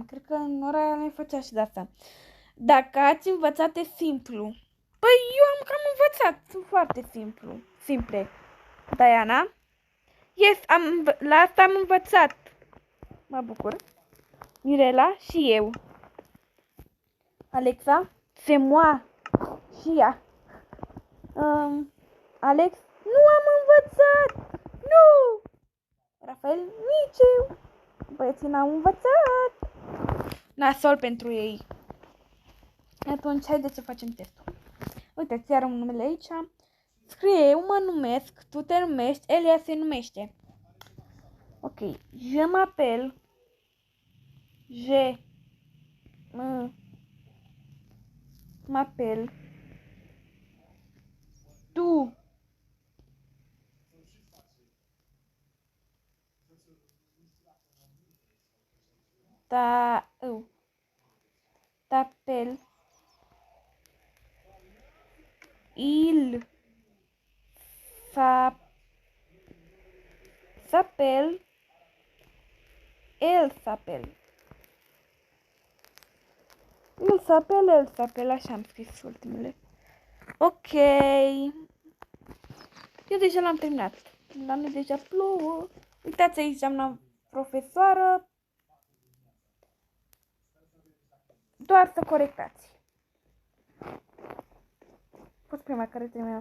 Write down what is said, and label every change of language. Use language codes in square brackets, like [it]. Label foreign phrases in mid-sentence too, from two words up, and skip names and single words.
[ro] Cred că în ora ne făcea și de asta. Dacă ați învățat e simplu. Păi eu am cam învățat, sunt foarte simple. Diana? Yes, la asta am învățat. Mă bucur. Mirela și eu. Alexa, [fr] c'est moi. [ro] Și ea. Alex, nu am învățat. Nu. Rafael, nici eu. Băieții n-au învățat. Nasol pentru ei. Atunci, haideți să facem testul. Uite, ți un numele aici. Scrie, eu mă numesc, tu te numești, Elia se numește. [fr] Ok, je m'appelle. Je m'appelle. Tu t'appelles. Il s'appelle. Elle s'appelle. Il s'appelle, elle s'appelle. [ro] Așa am scris ultimele. Ok. Eu deja l-am terminat. La noi deja plouă. Uitați aici, doamna profesoară. Doar să corectați. Fost prima care termină.